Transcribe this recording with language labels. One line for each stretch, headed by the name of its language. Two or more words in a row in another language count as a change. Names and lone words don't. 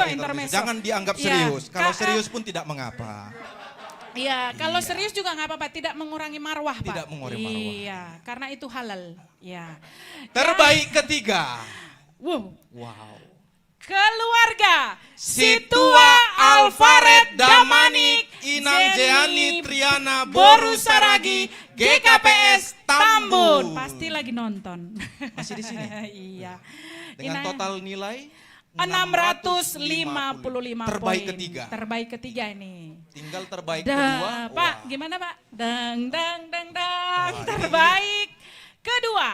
Indonesian: Wakil Ketua. intermezzo. Jangan dianggap Ya, serius. Kalau Kak, serius pun tidak mengapa. Iya, kalau serius juga nggak apa-apa, tidak mengurangi marwah, Pak. Tidak mengurangi marwah. Iya, karena itu halal. Ya. Terbaik ketiga. Wow. keluarga Situa Alvaret Damanik Inang Jeani Triana Boru Saragi GKPS Tambun. Pasti lagi nonton. Masih di sini? Iya. Dengan total nilai 655 terbaik poin. ketiga. Terbaik ketiga ini. Tinggal terbaik Dah, kedua. Pak, gimana Pak? Dang dang dang dang. Terbaik kedua.